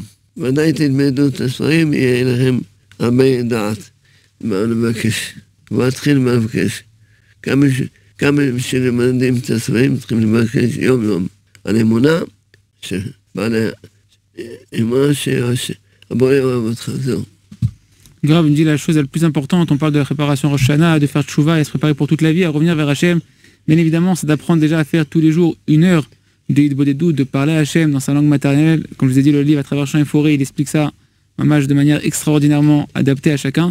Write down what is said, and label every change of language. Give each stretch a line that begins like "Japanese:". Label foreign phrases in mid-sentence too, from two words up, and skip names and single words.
Hebrew: ודאי תלמדו את הספרים, יהיה לכם הרבה דעת. מה לבקש. והתחיל מה לבקש. כמה שלמדים את הספרים צריכים לבקש יום-יום על אמונה, שבעל אמונה שהבורא אוהב אותך, זהו.
French: Grave, il me dit la chose la plus importante, on parle de la préparation Rosh Hashanah, de faire tchouva et se préparer pour toute la vie, à revenir vers Hachem. Bien évidemment, c'est d'apprendre déjà à faire tous les jours 1 heure de Hitbodedut, de parler à Hachem dans sa langue maternelle. Comme je vous ai dit, le livre à travers champs et forêts, il explique ça de manière extraordinairement adaptée à chacun.